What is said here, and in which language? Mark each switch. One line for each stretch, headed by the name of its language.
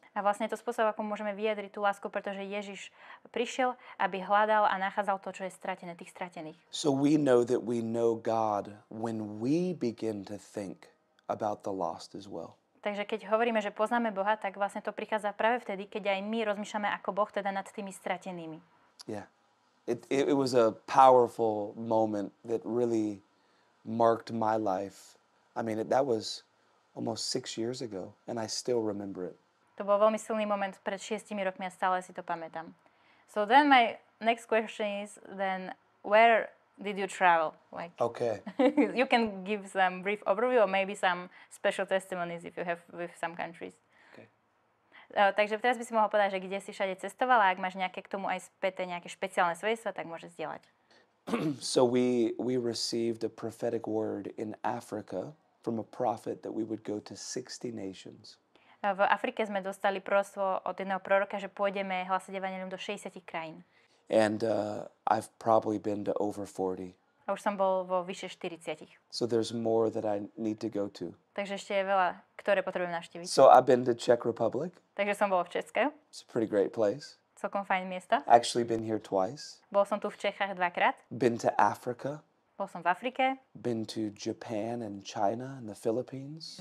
Slovak: A A vlastne je to spôsob, ako môžeme vyjadriť tú lásku, pretože Ježiš prišiel, aby hľadal a nachádzal to, čo je stratené, tých stratených.
English: So we know that we know God when we begin to think about the lost as well.
Slovak: Takže keď hovoríme, že poznáme Boha, tak vlastne to prichádza práve vtedy, keď aj my rozmýšľame ako Boh teda nad tými stratenými.
English: Yeah. It was a powerful moment that really marked my life. I mean, that was almost 6 years ago, and I still remember it.
Slovak: To bol veľmi silný moment pred 6 rokmi a stále si to pamätám.
English: So then my next question is then, where did you travel? Like, Okay. you can give some brief overview or maybe some special testimonies if you have with some countries. Okay.
Slovak: Takže teraz by si mohol povedať, že kde si všade cestovala, ak máš nejaké k tomu aj späté nejaké špeciálne svedectvá, tak môžeš zdieľať.
English: So we received a prophetic word in Africa from a prophet that we would go to 60 nations.
Slovak: V Afrike sme dostali proroctvo od jedného proroka, že pôjdeme hlasať evanjelium do 60 krajín.
English: And I've probably been to over 40.
Slovak: A už som bol vo vyše 40.
English: So there's more that I need to go to.
Slovak: Takže ešte je veľa, ktoré potrebujem navštíviť.
English: So I've been to Czech Republic.
Slovak: Takže som bol v Česku.
English: It's a pretty great place.
Slovak: Celkom fajn miesta.
English: Actually been here twice.
Slovak: Bol som tu v Čechách 2-krát.
English: Been to Africa.
Slovak: Bol som v Afrike.
English: Been to Japan and China and the Philippines.